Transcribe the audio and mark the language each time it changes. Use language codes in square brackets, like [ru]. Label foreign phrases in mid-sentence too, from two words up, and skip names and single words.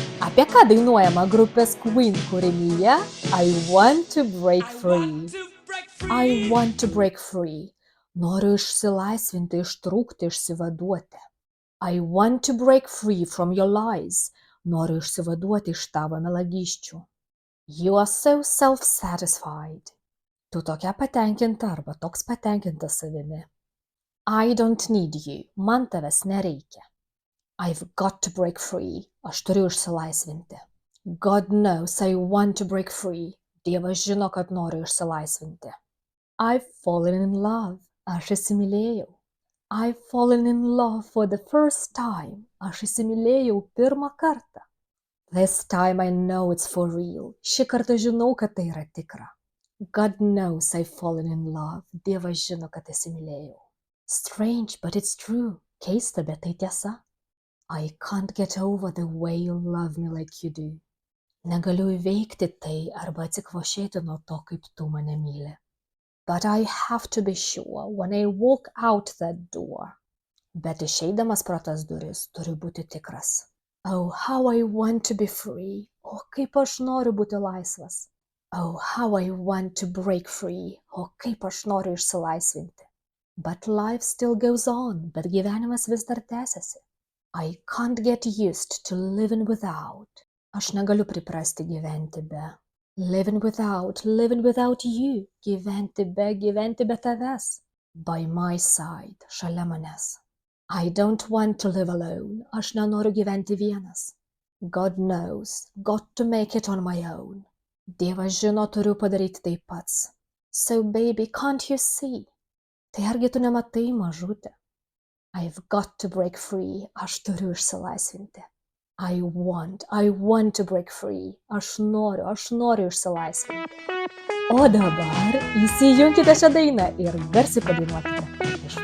[lt] Apie ką dainuojama grupės Queen kūrinyje I want to break free. [en] I want to break free. [lt] Noriu išsilaisvinti, ištrūkti, išsivaduoti. [en] I want to break free from your lies. [lt] Noriu išsivaduoti iš tavo melagysčių. [en] You are so self-satisfied. [lt] Tu tokia patenkinta arba toks patenkintas savimi. [en] I don't need you. [lt] Man tavęs nereikia. [en] I've got to break free. [lt] Aš turiu išsilaisvinti. [en] God knows I want to break free. [lt] Dievas žino, kad noriu išsilaisvinti. [en] I've fallen in love. [lt] Aš įsimylėjau. [en] I've fallen in love for the first time. [lt] Aš įsimylėjau pirmą kartą. [en] This time I know it's for real. [lt] Šį kartą žinau, kad tai yra tikra. [en] God knows I've fallen in love. [lt] Dievas žino, kad įsimylėjau. [en] Strange, but it's true. [lt] Keista, bet tai tiesa. [en] I can't get over the way you love me like you do. [lt] Negaliu įveikti tai arba atsikvošėti nuo to, kaip tu mane myli. [en] But I have to be sure when I walk out that door. [lt] Bet išeidamas pro tas duris turiu būti tikras. [en] Oh, how I want to be free. [lt] O kaip aš noriu būti laisvas. [en] Oh, how I want to break free. [lt] O kaip aš noriu išsilaisvinti. [en] But life still goes on. [lt] Bet gyvenimas vis dar tęsiasi. [en] I can't get used to living without. [lt] Aš negaliu priprasti gyventi be. [en] Living without you. [lt] Gyventi be tavęs. [en] By my side, [lt] šalia manęs. [en] I don't want to live alone. [lt] Aš nenoriu gyventi vienas. [en] God knows, got to make it on my own. [lt] Dievas žino, turiu padaryti tai pats. [en] So baby, can't you see? [lt] Tai argi tu nematai, mažutė? [en] I've got to break free. [lt] Aš turiu išsilaisvinti. [en] I want to break free. [lt] Aš noriu išsilaisvinti. O dabar įsijunkite šią dainą ir garsiai padainuokite.